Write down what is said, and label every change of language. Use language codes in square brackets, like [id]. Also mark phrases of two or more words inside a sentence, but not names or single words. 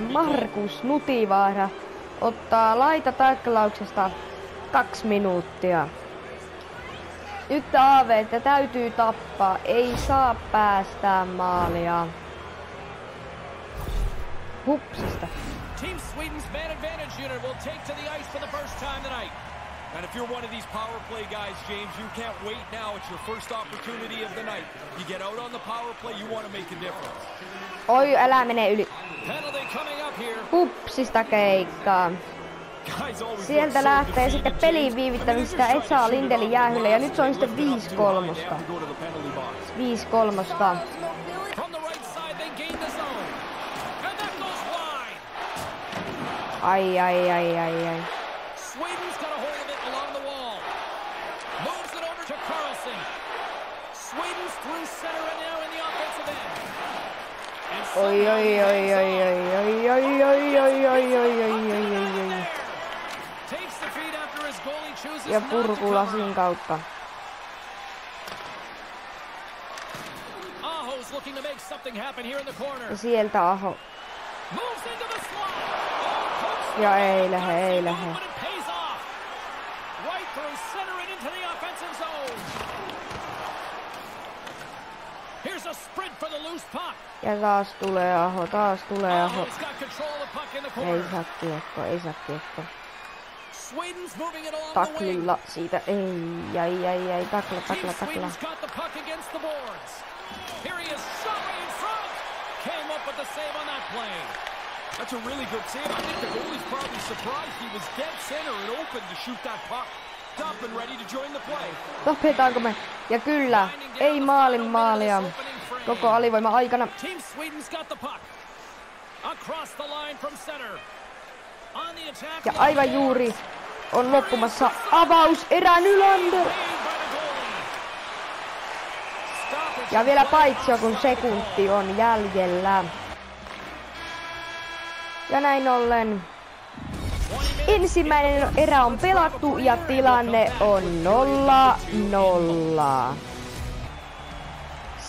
[fi] Markus Nutivaara ottaa laitataklauksesta 2 minuuttia. Nyt AV:tä täytyy tappaa. Ei saa päästää maalia. Hupsista. [en] Team Sweden's man advantage unit will take to the ice for the first time tonight. And if you're one of these power play guys, James, you can't wait now. It's your first opportunity of the night. You get out on the power play, you want to make a difference. [fi] Oi, älä mene yli. [en] Penalty coming up here. [fi] Hupsista keikkaa. Sieltä lähtee sitten pelin viivittämistä Esa Lindeli jäähylle ja nyt se on sitten 5-3. 5-3. Ai. [en] Sweden's got a hold of it along the wall. Moves it over to Carlson. Sweden's through center and now in the offensive end. [fi] Oi. [en] Takes the feed after his goalie chooses [fi] Ja [en] not to [fi] purkulasin kautta. [en] Aho's looking to make something happen here in the corner. [fi] Ja sieltä Aho. [en] Moves into the slot. [fi] Ja ei lähe. [en] Right through center and into the offensive zone. Here's a sprint for the loose puck. [fi] Ja taas tulee Aho. [en] Aho's got control of the puck in the corner. [fi] Ei saa kiekko. [en] Sweden's moving it along [fi] Taklilla [en] the wing. [fi] siitä. Ei. Takla. [en] Sweden's got the puck against the boards. Here he is, shot right in front. Came up with the save on that play. That's a really good save. I think the goalie's probably surprised he was dead center and open to shoot that puck. Up and ready to join the play. [fi] Tapetaanko me? Ja kyllä, ei maalia koko alivoima aikana. [en] Team Sweden's got the puck. Across the line from center. On the attack. [fi] Ja aivan juuri on loppumassa avauserä Nylander. Ja vielä paitsi kun sekunti on jäljellä. Ja näin ollen ensimmäinen erä on pelattu ja tilanne on 0-0.